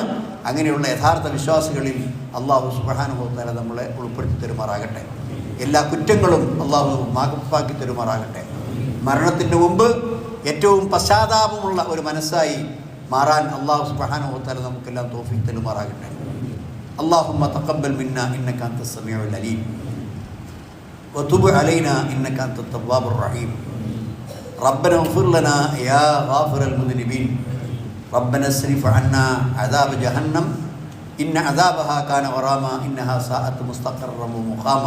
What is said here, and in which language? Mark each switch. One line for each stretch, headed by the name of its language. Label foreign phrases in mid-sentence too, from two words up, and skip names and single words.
Malayalam: അങ്ങനെയുള്ള യഥാർത്ഥ വിശ്വാസികളിൽ അള്ളാഹു
Arabic: سبحانه وتعالى
Malayalam: നമ്മളെ ഉൾപ്പെടുത്തി തരുമാറാകട്ടെ. എല്ലാ കുറ്റങ്ങളും അള്ളാഹു മാപ്പാക്കി തരുമാറാകട്ടെ. മരണത്തിന് മുമ്പ് ഏറ്റവും പശ്ചാത്താപമുള്ള ഒരു മനസ്സായി മാറാൻ അള്ളാഹു
Arabic: سبحانه وتعالى
Malayalam: നമുക്കെല്ലാം തൗഫീഖ് തരുമാറാകട്ടെ.
Arabic: اللهم تقبل منا إنك أنت السميع العليم وتب علينا إنك أنت التواب الرحيم. ربنا اغفر لنا يا غافر المذنبين. ربنا اصرف عنا عذاب جهنم إن عذابها كان غراما إنها ساءت مستقرا ومقاما.